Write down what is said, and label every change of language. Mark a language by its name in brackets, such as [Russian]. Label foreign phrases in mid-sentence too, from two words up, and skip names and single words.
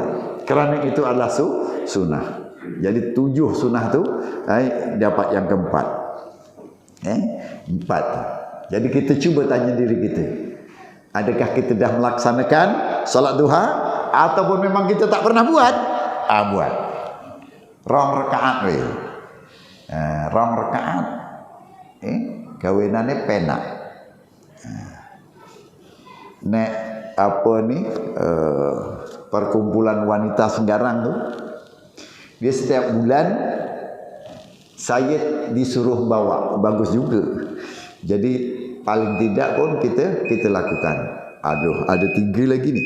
[Malay] Kerana itu adalah sunnah. Jadi 7 sunnah tu dapat yang keempat. 4. Jadi kita cuba tanya diri kita. Adakah kita dah melaksanakan solat duha ataupun memang kita tak pernah buat? Buat. [Javanese] Rong rakaat we. Rong rakaat. Kawinane penak. [Malay] Nek apa ni perkumpulan wanita Senggarang tu, dia setiap bulan saya disuruh bawa, bagus juga. Jadi paling tidak pun kita lakukan. Ada 3 lagi ni.